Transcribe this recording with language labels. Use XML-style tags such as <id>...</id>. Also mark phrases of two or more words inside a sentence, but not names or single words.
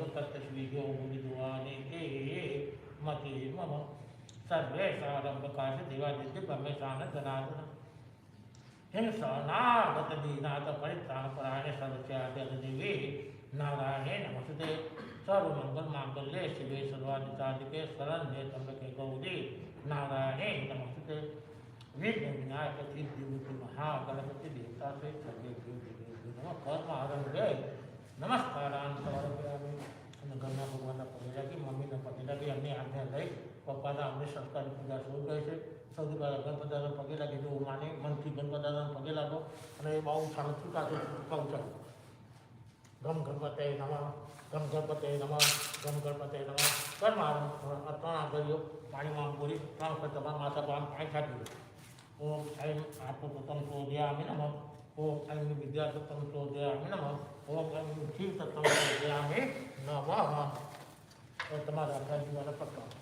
<sa>तत्र श्रीयोगिद्वानिके मति मम सर्वेषारम्भकार्य देवादित्यब्रह्मेशान जनार्दन हिंसानागत दीनाथ परित्राणपरायणे सर्वस्यादिदेवी नारायणे नमस्ते सर्वमङ्गलमाङ्गल्ये शिवे सर्वादिसाधिके शरण्ये त्र्यम्बके गौरी नारायणे नमस्ते विघ्नविनायक सिद्धिबुद्धि महागणपति देवता से सर्वेभ्यो देवेभ्यो नमः कर्मारम्भे नमस्कारान् समर्पयामि</sa> <gu>ઘરના ભગવાનના પગે લાગી મમ્મીના પગે લાગી અમને આજ્ઞા લઈ પપ્પાના અમને સરકારી પૂજા શરૂ કરી છે સૌથી પહેલાં ગણપતિદાદાના પગે લાગી જો માને મનથી ગણપતિદાદાના પગે લાગો અને એ બહુ શાંતિ સાથે કહું ચાલો</gu> <sa>गं गणपते नमः गं गणपते नमः गं गणपते नमः</sa> <gu>ઘરમાં ત્રણ આંગળીઓ પાણીમાં બોરી ત્રણ વખત તમારા માથા પર પાણી છાંટી દો ઓમ</gu> <sa>ऐं आत्मतत्त्वं शोधयामि नमः ओम ऐं विद्यातत्त्वं शोधयामि नमः ओम ऐं क्षीरतत्त्वं शोधयामि नमः</sa> <hi>और तुम्हारा अभ्यास वाला पक्का</hi>